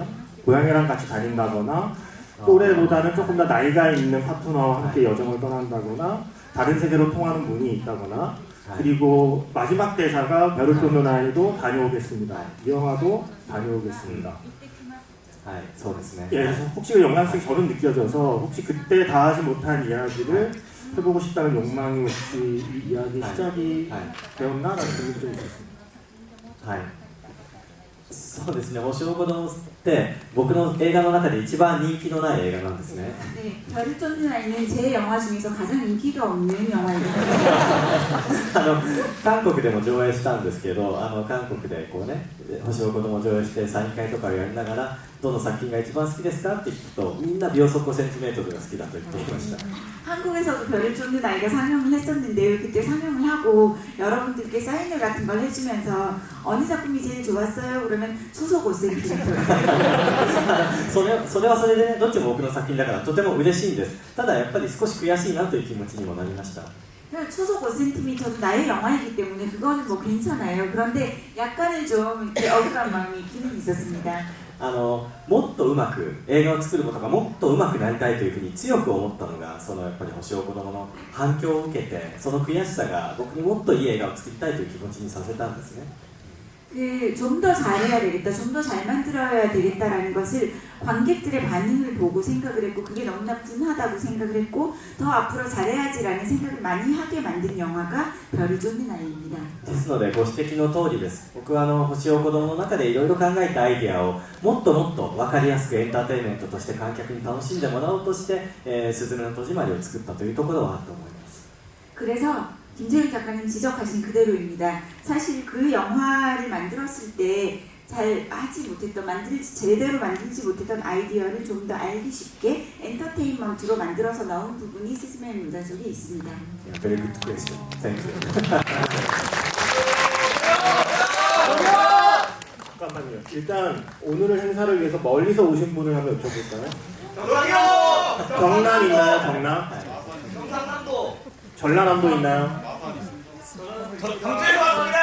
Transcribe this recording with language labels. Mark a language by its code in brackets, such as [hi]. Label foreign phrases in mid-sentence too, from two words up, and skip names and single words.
[ko] 고양이랑 같이 다닌다거나 또래보다는 조금 더 나이가 있는 파트너와 함께 여정을 떠난다거나 다른 세계로 통하는 문이 있다거나 그리고 마지막 대사가 별을 쫓는 아이도 다녀오겠습니다. 이 영화도 다녀오겠습니다. 예, 그래서 혹시 그 연관성이 저는 느껴져서 혹시 그때 다 하지 못한 이야기를 해보고 싶다는 욕망이 혹시 이 이야기 시작이 되었나라는 생각이 좀 있었습니다. [ja] そうですね、星を子供って僕の映画の中で一番人気のない映画なんですね。 [ko] 네, 별을 쫓는 아이는 제 영화 중에서 가장 인기가 없는 영화입니다. [ja] 韓国でも上映したんですけど、韓国でこうね、星を子供を上映してサイン会とかをやりながら、どの作品が一番好きですかって聞くと、みんな秒速 5cmが好きだと言っていました。 [ko] 한국에서도 별을 쫓는 아이가 상영을 했었는데요. 그때 상영을 하고 여러분들께 사인회 같은 걸 해주면서 어느 작품이 제일 좋았어요? 그러면 소속 5cm. [ja] それはそれでね、どっちも僕の作品だからとても嬉しいんです。ただやっぱり少し悔しいなという気持ちにもなりました。 [ko] 소속 5cm도 나의 영화이기 때문에 그거는 뭐 괜찮아요. 그런데 약간은 좀 이렇게 억울한 마음이 있기는 있었습니다. [ja] もっとうまく映画を作ることがもっとうまくなりたいというふうに強く思ったのがそのやっぱり星を子供の反響を受けてその悔しさが僕にもっといい映画を作りたいという気持ちにさせたんですね。 [ko] 좀 더 잘해야 되겠다, 좀 더 잘 만들어야 되겠다라는 것을 관객들의 반응을 보고 생각을 했고 그게 너무나 분하다고 생각을 했고 더 앞으로 잘해야지라는 생각을 많이 하게 만든 영화가 별을 쫓는 아이입니다. [ja] ですのでご指摘の通りです。僕は星を子供の中でいろいろ考えたアイデアをもっともっと分かりやすくエンターテインメントとして観客に楽しんでもらおうとして「すずめの戸締まり」を作ったというところはあると思います。 [ko] 그래서 김재윤 작가님 지적하신 그대로입니다. 사실 그 영화를 만들었을 때 잘 하지 못했던, 제대로 만들지 못했던 아이디어를 좀 더 알기 쉽게 엔터테인먼트로 만들어서 넣은 부분이 스즈메의 문단 속에 있습니다. [en] Very good question. Thank you. [ko] 잠깐만요. 일단 오늘 행사를 위해서 멀리서 오신 분을 한번 여쭤볼까요? 경남 있나요? 경남? 전라남도 있나요? 경주에서 왔습니다.